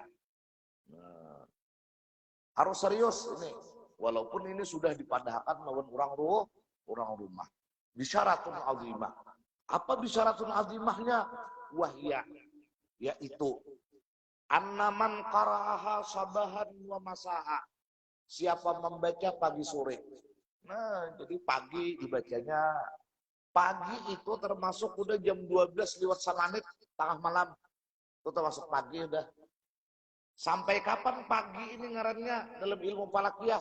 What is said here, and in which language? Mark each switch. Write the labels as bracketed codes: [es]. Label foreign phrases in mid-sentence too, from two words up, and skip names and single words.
[id] Nah, harus serius ini. [bjn] Walaupun ini sudah dipadahkan lawan orang rumah. [ar] بشارة عظيمة. [id] Apa bisyaratun azimahnya? [ar] Wahya, yaitu أن من قرأها صباحا ومساء. [id] Siapa membaca pagi sore. Nah, jadi pagi dibacanya. Pagi itu termasuk udah jam 12 lewat semenit tengah malam. Itu termasuk pagi udah. [bjn] Sampai kapan pagi ini ngarannya dalam ilmu falakiyah?